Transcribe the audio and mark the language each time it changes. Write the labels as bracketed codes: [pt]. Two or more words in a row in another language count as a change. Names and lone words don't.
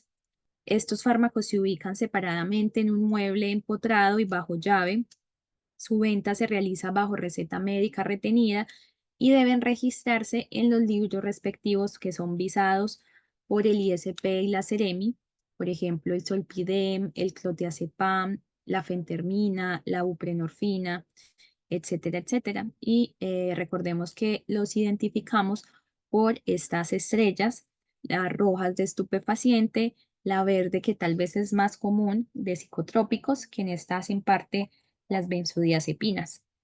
[es] Estos fármacos se ubican separadamente en un mueble empotrado y bajo llave. Su venta se realiza bajo receta médica retenida y deben registrarse en los libros respectivos que son visados por el ISP y la Seremi, por ejemplo, el Solpidem, el Clotrazepam, la fentermina, la buprenorfina, etcétera, etcétera. Y recordemos que los identificamos por estas estrellas, las rojas de estupefaciente, la verde que tal vez es más común de psicotrópicos, que en esta hacen parte las benzodiazepinas.